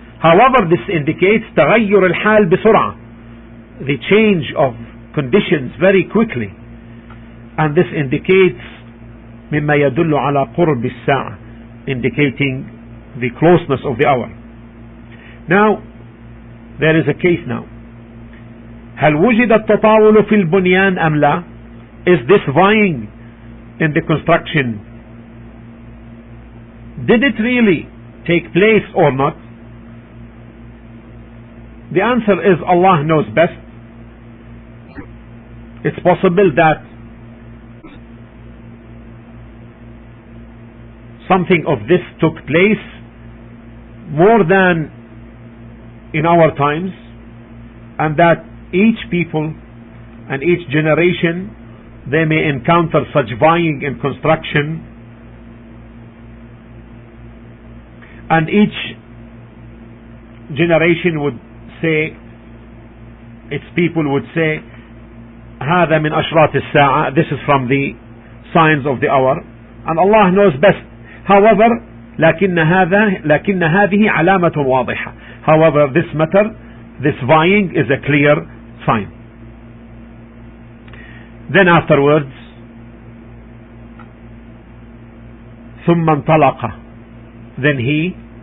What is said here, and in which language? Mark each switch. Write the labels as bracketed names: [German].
[English] However, this indicates [Arabic] تغير الحال بسرعة, [English] the change of conditions very quickly, and this indicates [Arabic] مما يدل على قرب الساعة, [English] indicating the closeness of the hour. Now there is a case now. [Arabic] هل وجد التطاول في البنيان أم لا? [English] Is this vying in the construction, did it really take place or not? The answer is Allah knows best. It's possible that something of this took place more than in our times, and that each people and each generation, they may encounter such vying in construction, and each generation would say, its people would say, [Arabic] هذا من أشراط الساعة, [English] this is from the signs of the hour, and Allah knows best. [Arabic] However, لكن هذه علامة واضحة. [English] However, this matter, this vying is a clear sign. Then afterwards, [Arabic] ثم انطلق, [English] then he.